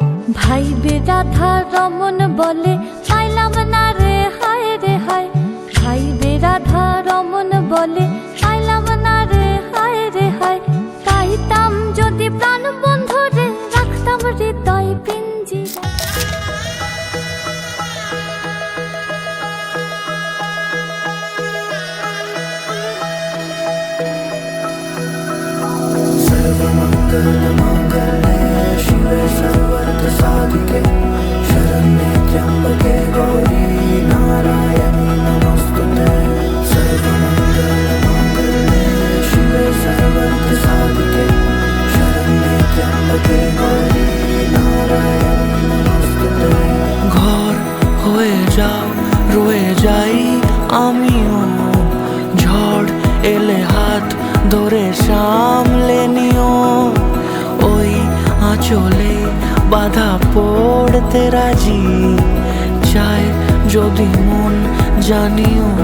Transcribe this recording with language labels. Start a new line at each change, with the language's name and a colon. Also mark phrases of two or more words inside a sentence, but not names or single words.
Bangla: ভাই বেরাধা রমন বলে পাইলাম না রে হায় রে হায়, ভাই বেরাধা রমন বলে পাইলাম না রে হায় রে হায়। পাইতাম যদি প্রাণ বন্ধু রে রাখতাম হৃদয় পিঞ্জিরা।
Sanskrit: शिवे सर्वार्थ साधिके शरण्ये त्र्यंबके गौरी नारायणी नमोस्तुते। सर्वमंगलमांगल्ये शिवे सर्वार्थ साधिके शरण्ये त्र्यंबके गौरी नारायणी नमोस्तुते।
Bangla: ঘর হয়ে যাও রয়ে যাই আমিও, ঝড় এলে হাত ধরে সামলে নিও। ওই আঁচলে বাধা পড়তে রাজি, চাই যদি মন জানিও।